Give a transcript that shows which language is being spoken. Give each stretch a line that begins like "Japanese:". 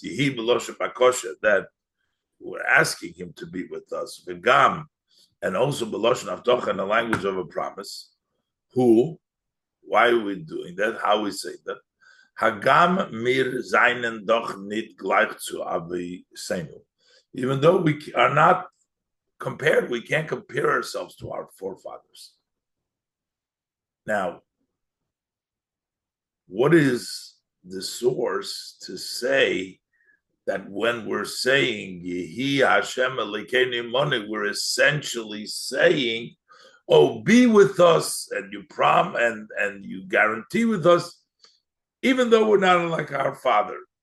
English: That we're asking Him to be with us. V'gam, and also
Hebrew: Beloshen Avtocha,
English: in the language of a promise. Who? Why are we doing that? How we say that?
Yiddish: Hagam mir seinen doch nit gleich zu Avosenu.
English: Even though we are not compared, we can't compare ourselves to our forefathers. Now, what is the source to say that when we're saying
Hebrew: Yehi Hashem Elokeinu Imanu,
English: we're essentially saying, "Oh, be with us," and you and you guarantee with us, even though we're not like our Father.